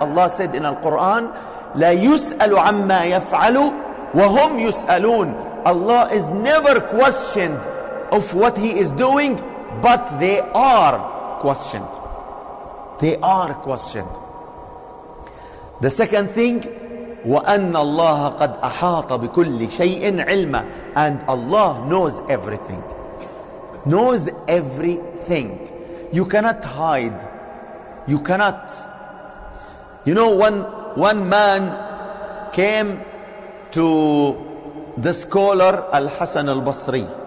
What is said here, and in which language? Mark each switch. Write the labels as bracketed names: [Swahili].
[English] Allah said in Al-Quran, [Arabic] لا يسأل عما يفعل وهم يسألون. [English] Allah is never questioned of what he is doing, but they are questioned. They are questioned. The second thing, [Arabic] وَأَنَّ اللَّهَ قَدْ أَحَاطَ بِكُلِّ شَيْءٍ عِلْمًا. [English] And Allah knows everything. Knows everything. You cannot hide. You cannot. You know, one man came to the scholar Hasan Al Basri.